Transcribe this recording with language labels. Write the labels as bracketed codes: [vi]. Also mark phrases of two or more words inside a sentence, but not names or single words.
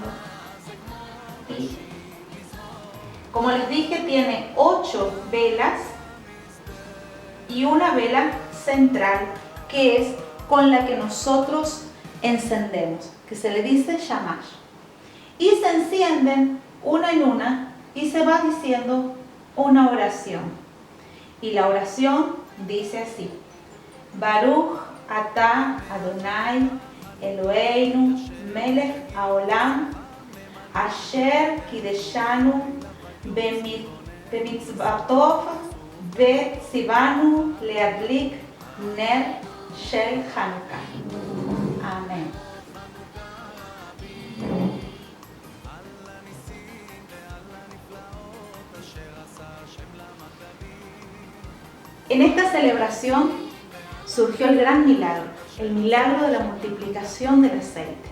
[es] Y como les dije, tiene 8 velas y una vela central que es con la que nosotros encendemos, que se le dice shamash. Y se encienden una en una y se va diciendo una oración. Y la oración dice así: [he] ברוך אתה אדוני אלוהינו מלך העולם אשר קדשנו במצוותיו וציוונו להדליק נר של חנוכה. [es] Amén. En esta celebración surgió el gran milagro, el milagro de la multiplicación del aceite.